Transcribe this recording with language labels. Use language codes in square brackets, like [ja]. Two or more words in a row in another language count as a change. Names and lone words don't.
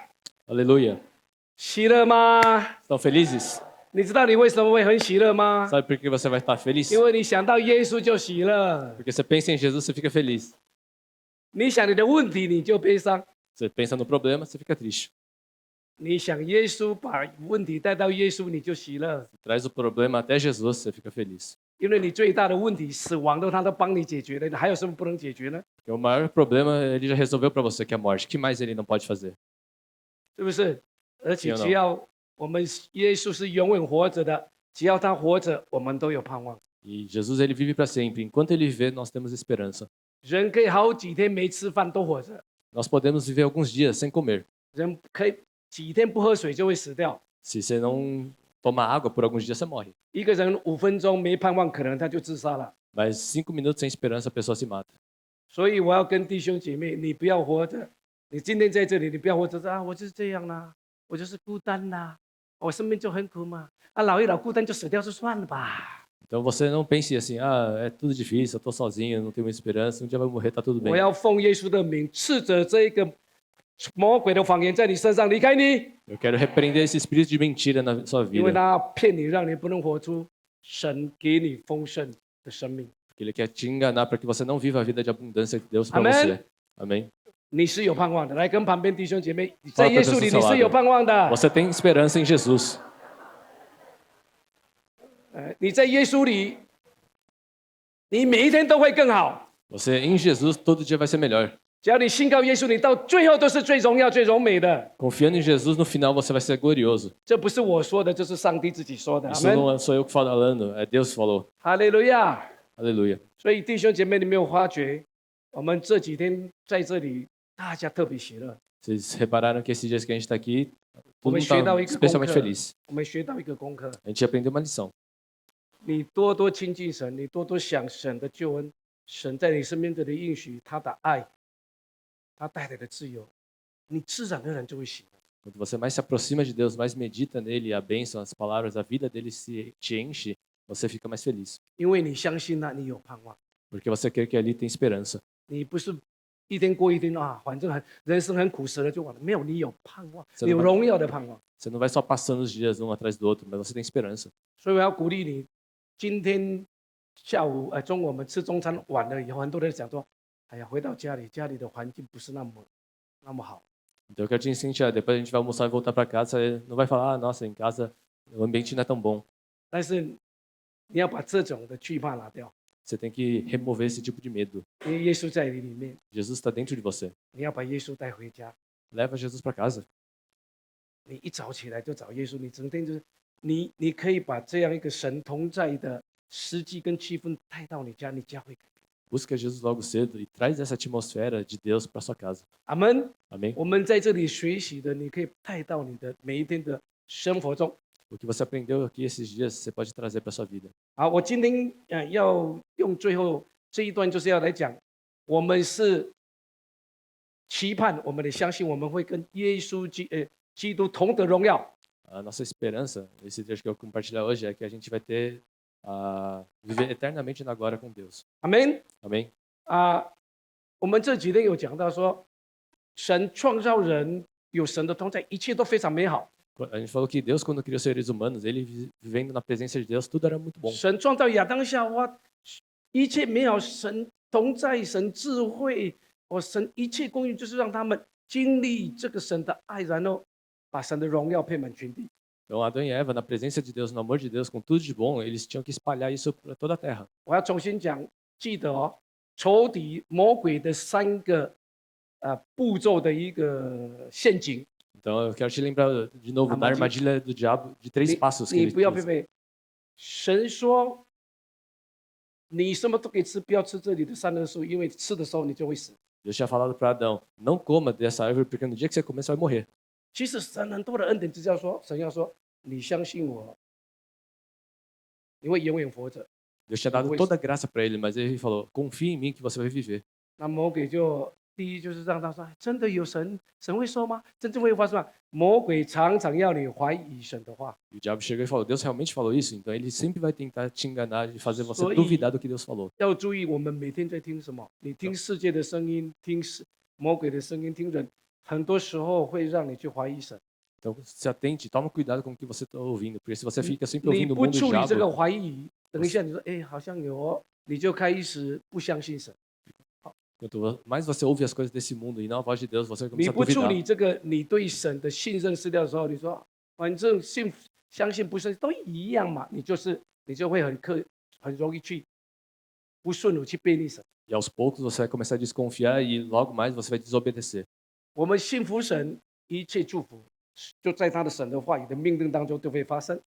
[pt] Aleluia. [zh] 喜乐吗？ [pt] Estão felizes? [zh] 你知道你为什么会很喜乐吗？ [pt] Sabe por que você vai estar feliz? [zh] 因为你想到耶稣就喜乐， [pt] Porque você pensa em Jesus, você fica feliz. [zh] 你想你的问题你就悲伤， [pt] Você pensa no problema, você fica triste. [zh] 你想耶稣把问题带到耶稣你就喜乐， [pt] Traz o problema até Jesus, você fica feliz. [zh] 因为你最大的问题死亡他都帮你解决了，你还有什么不能解决呢？ [pt] Porque o maior problema ele já resolveu para você, que é a morte. O que mais ele não pode fazer? [zh] 是不是？而且有呢只要我们耶稣是永远活着的，只要他活着，我们都有盼望。 [pt] E Jesus ele vive para sempre. Enquanto ele viver, nós temos esperança. [zh] 人可以好几天没吃饭都活着， [pt] Nós podemos viver alguns dias sem comer. [zh] 人可以几天不喝水就会死掉。 [pt] Se você não tomar água por alguns dias, você morre. [zh] 一个人5分钟没盼望，可能他就自杀了。 [pt] Mas 5 minutos sem esperança, a pessoa se mata. [zh] 所以我要跟弟兄姐妹，你不要活着，你今天在这里，你不要活着啊，我就是这样啦，我就是孤单啦，我生命就很苦嘛，啊，老一老孤单就死掉就算了吧。 [pt] Então você não pense assim, ah, é tudo difícil, eu estou sozinho, não tenho muita esperança, um dia vai morrer, tá tudo bem. [zh] 我要奉耶稣的名，斥责这一个魔鬼的谎言在你身上离开你， [pt] Eu quero repreender esse espírito de mentira na sua [zh] 因为 [pt] vida, [zh] 他骗你，让你不能活出神给你丰盛的生命。 [pt] porque ele quer te enganar para que você não viva a vida de abundância de Deus para Amém. você. Amém? [zh] 你是有盼望的，来跟旁边弟兄姐妹，在 [pt] Fala [zh] 耶 [pt] pra [zh] 稣里 [pt] pessoa [zh] 你 [pt] do [zh] 是 [pt] seu [zh] 有 [pt] lado. [zh] 盼望的。 [pt] Você tem esperança em Jesus. [zh] 你在耶稣里，你每一天都会更好。 [pt] Você em Jesus todo dia vai ser melhor. [zh] 只要你信靠耶稣，你到最后都是最荣耀、最荣美的。 [pt] Confiando em Jesus, no final você vai ser glorioso. [zh] 这不是我说的，这是上帝自己说的。阿 [pt] Isso [zh] 门。 [pt] não sou eu que falando, é Deus que falou. [zh] 哈利路亚。 [pt] Aleluia. [zh] 所以弟兄姐妹，你没有发觉，我们这几天在这里，大家特别喜乐。 [pt] Vocês repararam que esses dias que a gente está aqui, todo mundo Vamos chegar ao está especialmente encontro. feliz. [zh] 我们学到一个功课， [pt] A gente aprendeu uma lição. [zh] 你多多亲近神，你多多想神的救恩，神在你身边的应许，他的爱，他带来的自由，你自然而然就会喜乐。 [pt] Quando você mais se aproxima de Deus, mais medita nele, a bênção, as palavras, a vida dele se te enche, você fica mais feliz. [zh] 因为你相信那你有盼望， [pt] Porque você crê que ali tem esperança. [zh] 你不是一天过一天啊，反正人生很苦涩了就完了。没有，你有盼望， [pt] Você [zh] 你 [pt] não [zh] 有 [pt] vai- [zh] 荣耀的盼望。 [pt] Você não vai só passando os dias um atrás do outro, mas você tem esperança. [zh] 所以我要鼓励你，今天下午中午我们吃中餐晚了以后，很多人讲说，哎呀，回到家里，家里的环境不是那么好。 [pt] Então eu quero te incentivar, depois a gente vai almoçar e voltar para casa, você não vai falar, ah, nossa, em casa o ambiente não é tão bom. [zh] 但是你要把这种的惧怕拿掉， [pt] Você tem que remover esse tipo de medo. [zh] 因为耶稣在你里面， [pt] Jesus está dentro de você. [zh] 你要把耶稣带回家。 [pt] Leva Jesus para casa. [zh] 你一早起来就找耶稣，你整天就是你可以把这样一个神同在的实际跟气氛带到你家，你家会改变。 [pt] Busca Jesus logo cedo e traz essa atmosfera de Deus para sua casa. [zh] 阿门。 [pt] Amém? [zh] 我们在这里学习的，你可以带到你的每一天的生活中。 [pt] O que você aprendeu aqui esses dias, você pode trazer para sua vida. [zh] 好，我今天要用最后这一段，就是要来讲，我们是期盼，我们也相信，我们会跟耶稣基督同得荣耀。 [pt] A nossa esperança, esse trecho que eu vou compartilhar hoje, é que a gente vai ter viver eternamente na glória com Deus. [zh] 阿门。 [pt] Amém? [zh] 我们这几天有讲到说，神创造人有神的同在，一切都非常美好。 [pt] A gente falou que Deus, quando criou seres humanos, ele vivendo na presença de Deus, tudo era muito bom. [zh] 神创造亚当夏娃，一切美好，神同在，神智慧，神一切供应，就是让他们经历这个神的爱，然后把神的荣耀遍满全地。 [pt] Então, Adão e Eva, na presença de Deus, no amor de Deus, com tudo de bom, eles tinham que espalhar isso para toda a terra. [zh] 我要重新讲，记得哦，仇敌魔鬼的三个步骤的一个陷阱， [pt] Então, eu quero te lembrar de novo da armadilha do diabo de 3 passos que [zh] 你 [pt] ele [zh] 不要 [pt] fez. [zh] 被神说，你什么都可以吃，不要吃这里的善恶树，因为吃的时候你就会死。 [pt] Deus tinha falado para Adão, não coma dessa árvore, porque no dia que você comer, você vai morrer. [zh] 其实神很多的恩典，只要说神要说，你相信我，你会永远活着。 [pt] Deus tinha dado toda a graça para ele, mas ele falou, confia em mim que você vai viver. [zh] 那魔鬼就第一就是让他说，真的有神，神会说吗？真正会发生吗？魔鬼常常要你怀疑神的话， [pt] E o diabo chegou e falou, Deus realmente falou isso? Então ele sempre vai tentar te enganar e fazer você Só duvidar do que Deus falou. [zh] 要注意我们每天在听什么？你听世界的声音，听魔鬼的声音，听人，很多时候会让你去怀疑神。 [pt] Então se atente, toma cuidado com o que você está ouvindo, porque se você fica sempre [zh] 你 [pt] ouvindo o [zh] 不 [pt] mundo do [zh] 处理这个 [pt] diabo, [zh] 怀疑，等一下你说，哎，好像有哦，你就开始不相信神。 [pt] quanto mais você ouve as coisas desse mundo e não a voz de Deus, você vai [zh] 你 [pt] começar a [zh] 不处 [pt] duvidar. [zh] 理这个你对神的信任失掉的时候，你说反正相信不信都一样嘛，你就会很容易去不顺服去背逆神。 [pt] E aos poucos você vai começar a desconfiar e logo mais você vai desobedecer. [zh] 我们信服神，一切祝福就在他的神的话语的命令当中都会发生。